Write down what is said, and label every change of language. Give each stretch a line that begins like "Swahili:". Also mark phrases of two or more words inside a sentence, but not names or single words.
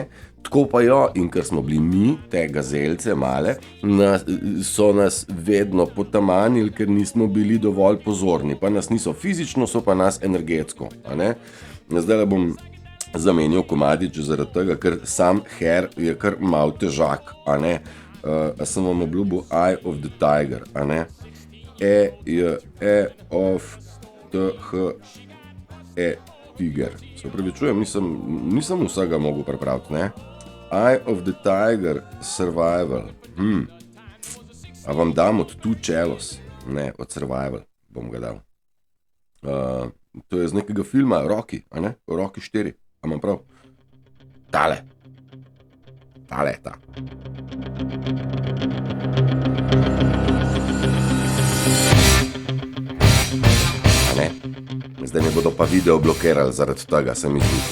Slovenian: Tako pa jo, in ker smo bili mi, te gazelce male, so nas vedno potamanili, ker nismo bili dovolj pozorni. Pa nas niso fizično, so pa nas energetsko. Zdaj bom zamenjal komadič zaradi tega, ker sam hair je kar malo težak. Sem vam obljubil Eye of the Tiger. of the tiger. Se upravičujem, nisem vsega mogel prepraviti, ne? Eye of the Tiger Survival. A vam dam od Two Cellos? Ne, od Survival bom ga dal. To je z nekega filma Rocky, Rocky 4. A imam prav? Tale je ta. Zdaj mi bodo pa video blokirali zaradi tega, se mi zdi.